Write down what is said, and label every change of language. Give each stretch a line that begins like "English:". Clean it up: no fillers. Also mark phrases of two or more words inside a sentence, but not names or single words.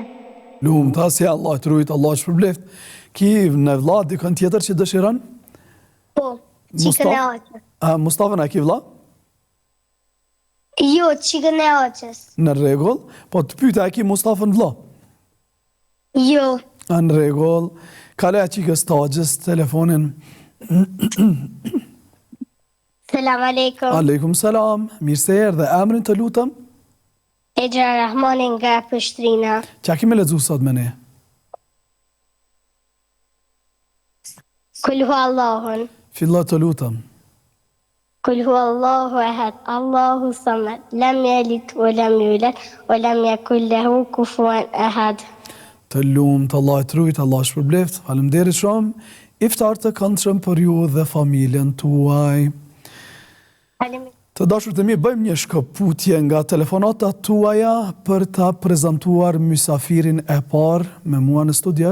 Albanian: Lumë, tasja, Allah të rujtë, Allah shpërbleft. Ki në vlla dikën tjetër që dëshiron? Po, qikën e aqës. Mustafa në ki vlla? Jo, qikën e aqës. Në rregull, po të pyta e ki Mustafa në vlla? Jo. Në rregull, kale e qikës të aqës, telefonin.
Arabic: سلام عليكم. عليكم السلام,
Albanian: mirë se erdhe, emrin të lutëm? Ejra Rahmani nga Prishtina. Qa kime lexuar sot me ne?
Arabic: قل هو الله.
Albanian: Fillo të lutëm.
Arabic: قل هو الله أحد الله الصمد. لم يلد ولم يولد ولم يكن له كفوا أحد.
Albanian: Të lumt, Allah të rujtë, Allah shpërbleft, faleminderit shumë. Iftar të këndshëm për ju dhe familjen tuaj. Të dashur të mi, bëjmë një shkëputje nga telefonata tuaja për ta prezantuar mysafirin e parë me mua në studio.